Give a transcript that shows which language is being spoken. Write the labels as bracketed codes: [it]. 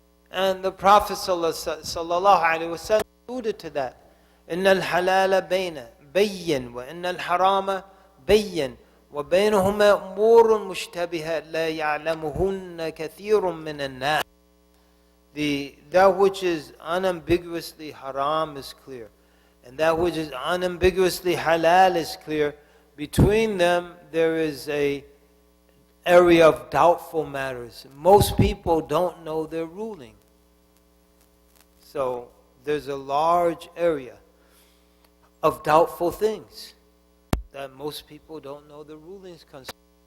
[en] And the Prophet sallallahu alaihi wasallam alluded to that. [ar] إن الحلال بين وإن الحرام بين وبينهما أمور مشتبهة لا يعلمهن كثير من الناس. [en] That which is unambiguously haram is clear, and that which is unambiguously halal is clear. Between them there is a area of doubtful matters. Most people don't know their ruling. So there's a large area of doubtful things that most people don't know the rulings concerning.